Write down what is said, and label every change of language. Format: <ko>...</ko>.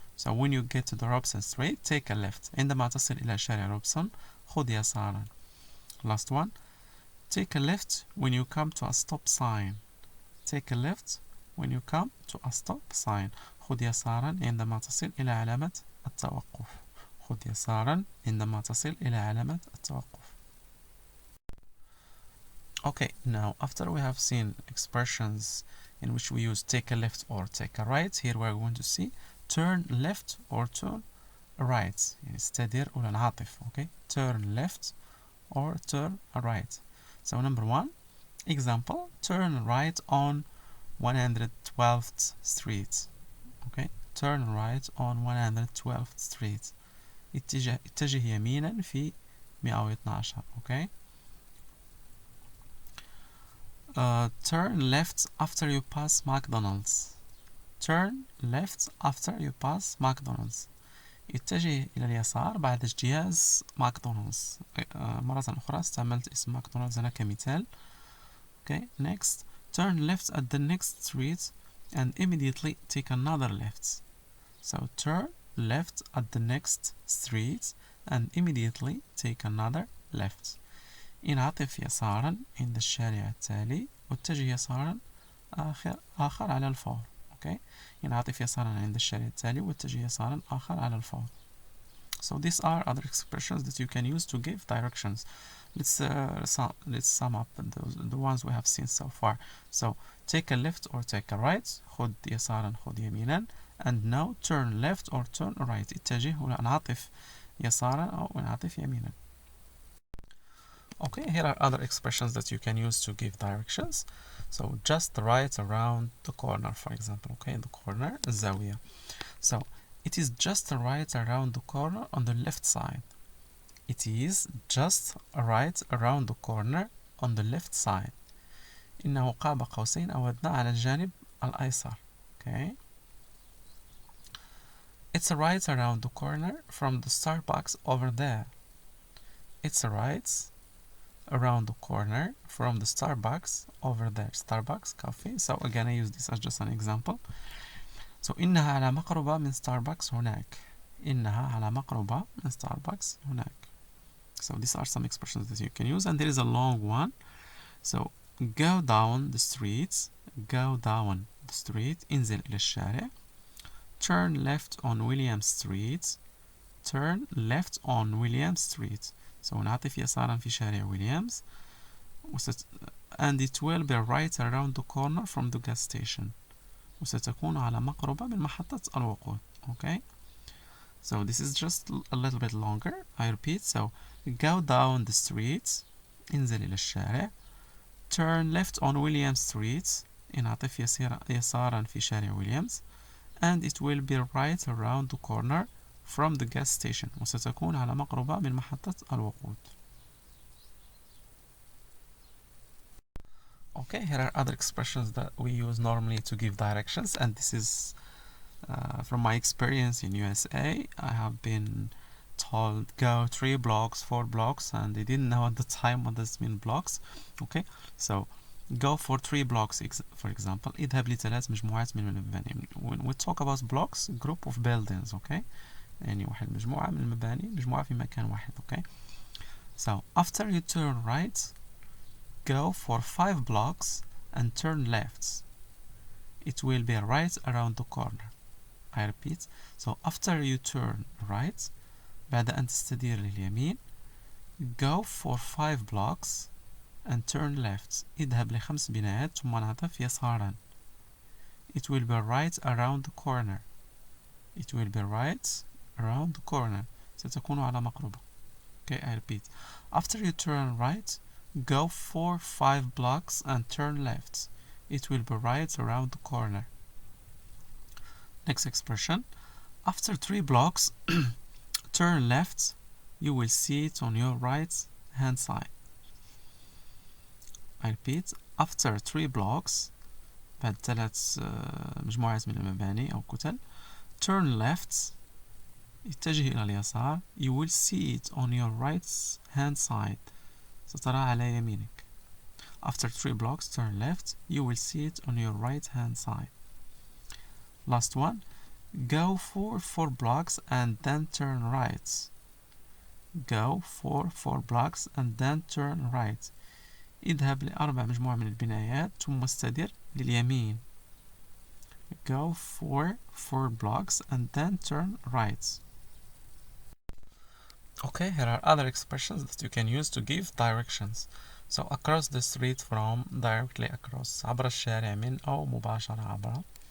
<en>So when you get to the Robson Street, take a left.</en> <ar>عندما تصل إلى شارع روبسون خذ يسارا.</ar> <en>Last one. Take a left when you come to a stop sign. Take a left when you come to a stop sign.</en> <ar>خذ يسارا عندما تصل إلى علامة التوقف. خذ يسارا عندما تصل إلى علامة التوقف.</ar> <en>Okay, now after we have seen expressions in which we use take a left or take a right, here we are going to see turn left or turn right.</en> <ar>استدير ولا نعطف.</ar> <en>Okay, turn left or turn right. So number one, example, turn right on 112th Street. Okay, turn right on 112th Street.</en> <ar>اتجه يمينا في 112. Okay.</ar> <en>Turn left after you pass McDonald's. Turn left after you pass McDonald's.</en> <ar>اتجه إلى اليسار بعد اجتياز ماكدونالدز. مرة أخرى استعملت اسم ماكدونالدز هنا كمثال.</ar> <en>Okay, next. Turn left at the next street and immediately take another left. So turn left at the next street and immediately take another left.</en> <ar>انعطف يسارا عند الشارع التالي واتجه يسارا آخر على الفور.</ar> <en>Okay.</en> <ar>انعطف يسارا عند الشارع التالي واتجه يسارا آخر على الفور.</ar> <en>So these are other expressions that you can use to give directions. Let's sum up the ones we have seen so far. So take a left or take a right.</en> <ar>خذ يسارا خذ يمينا.</ar> <en>And now turn left or turn right.</en> <ar>اتجه ولا انعطف يسارا أو انعطف يمينا.</ar> <en>Okay, here are other expressions that you can use to give directions. So just right around the corner, for example. Okay, the corner, الزاوية. So it is just right around the corner on the left side. It is just right around the corner on the left side.</en> <ar>إنه قاب قوسين أو أدنى على الجانب الأيسر.</ar> <en>Okay. It's right around the corner from the Starbucks over there. It's right around the corner from the Starbucks over there. Starbucks coffee. So again I use this as just an example.</en> <ar>So إنها على مقربة من Starbucks هناك. إنها على مقربة من Starbucks هناك.</ar> <en>So these are some expressions that you can use, and there is a long one. So go down the street. Go down the street.</en> <ar>انزل إلى الشارع.</ar> <en>Turn left on William Street. Turn left on William Street.</en> <ar>So نعطف يسارا في شارع ويليامز.</ar> <en>And it will be right around the corner from the gas station.</en> <ar>وستكون على مقربة من محطة الوقود.</ar> <en>Okay. So this is just a little bit longer. I repeat. So go down the street.</en> <ar>انزل إلى الشارع.</ar> <en>Turn left on William Street.</en> <ar>انعطف يسارا في شارع ويليامز.</ar> <en>And it will be right around the corner from the gas station.</en> <ar>وستكون على مقربة من محطة الوقود.</ar> <en>Okay, here are other expressions that we use normally to give directions, and this is from my experience in USA. I have been told go 3 blocks, 4 blocks, and I didn't know at the time what this mean blocks. Okay, so go for 3 blocks, for example.</en> <ar>اذهب لثلاث مجموعات من المباني.</ar> <en>When we talk about blocks, group of buildings. Okay,</en> <ar>يعني واحد مجموعة من المباني مجموعة في مكان واحد.</ar> <en>okay. So after you turn right, go for 5 blocks and turn left. It will be right around the corner. I repeat. So after you turn right,</en> <ar>بعد أن تستدير لليمين,</ar> <en>go for 5 blocks and turn left.</en> <ar>اذهب ل5 بنايات ثم انعطف يسارا.</ar> <en>It will be right around the corner. It will be right around the corner.</en> <ar>ستكون على مقربة.</ar> <en>Okay, I repeat. After you turn right, go for 5 blocks and turn left. It will be right around the corner. Next expression. After 3 blocks, turn left. You will see it on your right hand side. I repeat. After 3 blocks,</en> <ar>بعد 3 مجموعات من المباني أو كتل,</ar> <en>turn left.</en> <ar>اتجه إلى اليسار.</ar> <en>You will see it on your right hand side.</en> <ar>سترى على يمينك.</ar> <en>After 3 blocks, turn left. You will see it on your right hand side. Last one. Go for 4 blocks and then turn right. Go for 4 blocks and then turn right.</en> <ar>اذهب لأربع مجموعة من البنايات ثم استدر لليمين.</ar> <en>Go for 4 blocks and then turn right. Okay, here are other expressions that you can use to give directions. So across the street from, directly across,</en> <ar>عبر الشارع من أو مباشرة عبر.</ar>